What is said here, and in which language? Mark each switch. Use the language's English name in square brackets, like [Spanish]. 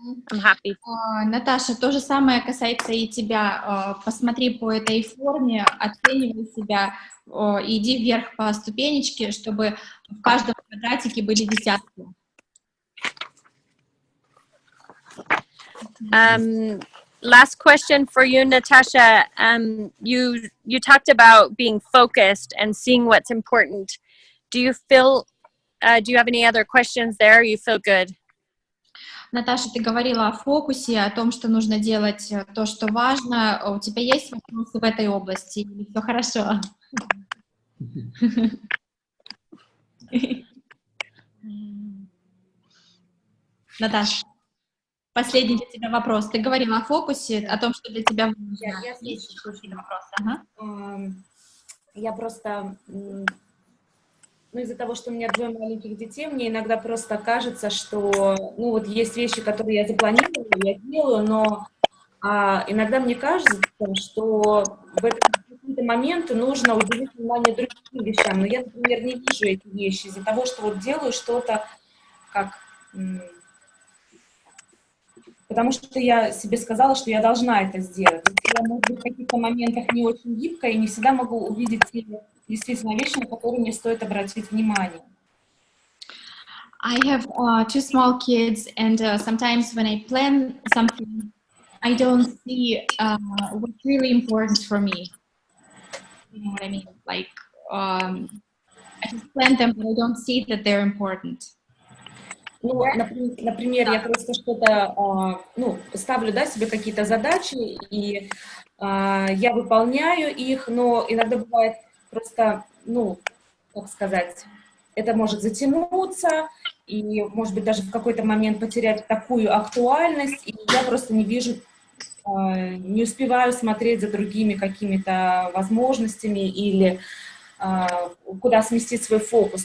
[English] I'm happy. [Russian] Наташа, то же самое касается и тебя. Посмотри по этой форме, оценивай себя, иди вверх по ступенечке, чтобы в каждом квадратике были десятки. [English] Last question for you, Natasha. You talked about being focused and seeing what's important. Do you have any other questions there? You feel good? [Russian] Наташа, ты говорила о фокусе, о том, что нужно делать то, что важно. У тебя есть вопросы в этой области? Или все хорошо? Наташа, последний для тебя вопрос. Ты говорила о фокусе, о том, что для тебя важно. Есть какие-то вопросы? Ага. Я просто... Ну, из-за того, что у меня 2 маленьких детей, мне иногда просто кажется, что, ну, вот есть вещи, которые я запланировала, я делаю, но иногда мне кажется, что в какие-то моменты нужно уделить внимание другим вещам. Но я, например, не вижу эти вещи из-за того, что вот делаю что-то как... Потому что я себе сказала, что я должна это сделать. Я, может быть, в каких-то моментах не очень гибкая и не всегда могу увидеть действительно вещи, на которые мне стоит обратить внимание. [English] I have 2 small kids, and sometimes when I plan something, I don't see what's really important for me. You know what I mean? Like, I just plan them, but I don't see that they're important. [Russian] Ну, например, я просто что-то, ставлю, да, себе какие-то задачи, и я выполняю их, но иногда бывает просто, как сказать, это может затянуться, и, может быть, даже в какой-то момент потерять такую актуальность, и я просто не вижу, не успеваю смотреть за другими какими-то возможностями или куда сместить свой фокус.